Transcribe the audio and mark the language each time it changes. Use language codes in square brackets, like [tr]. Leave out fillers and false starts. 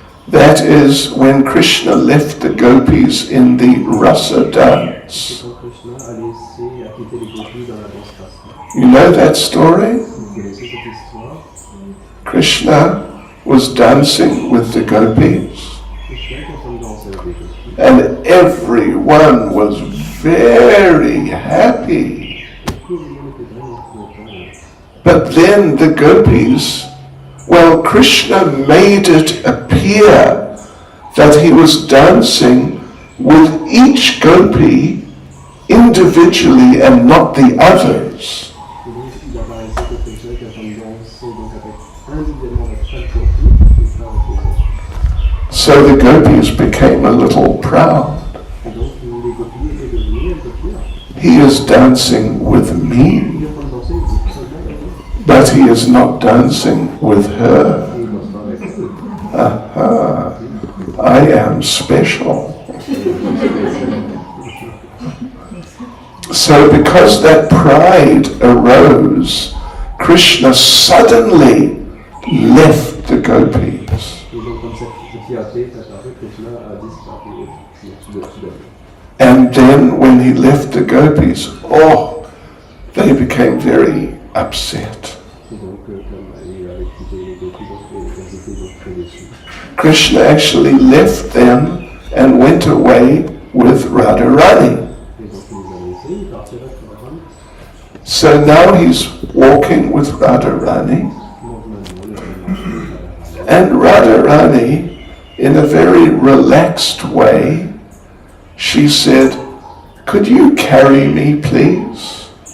[en] That is when Krishna left the gopis in the rasa [fr] C'est [en] dance. [fr] quand Krishna a laissé, a quitté les gopis dans la danse rasa. [en] You know that story? [fr] Vous connaissez cette histoire? [en] Krishna was dancing with the gopis, [fr] Krishna est en train de danser avec les gopis. [en] and everyone was very happy. [fr] Tout le monde était vraiment content. [en] But then the gopis, well, Krishna made it appear that he was dancing with each gopi individually and not the others. [fr] Et donc il apparaissait que Krishna était en train de danser donc avec individuellement avec chaque gopie et pas avec les autres. [en] So the gopis became a little proud. [fr] Et donc les gopis étaient devenus un peu fiers. [en] He is dancing with me, [fr] Il est en train de danser seulement avec eux. [en] but he is not dancing with her. [fr] Et il ne danse pas avec eux. [en] Aha, I am special. So because that pride arose, Krishna suddenly left the gopis. [fr] Et donc comme cette fierté est apparue, Krishna a disparu soudainement. [en] And then when he left the gopis, oh, they became very upset. [fr] Et donc comme il avait quitté les gopis, donc elles étaient donc très déçues. [en] Krishna actually left them and went away with Radharani. [fr] Et donc il les a laissées, il est parti avec Radharani. [en] So now he's walking with Radharani, [fr] Donc maintenant il est en train de marcher avec Radharani. [en] and Radharani, in a very relaxed way, she said, "Could you carry me, please?"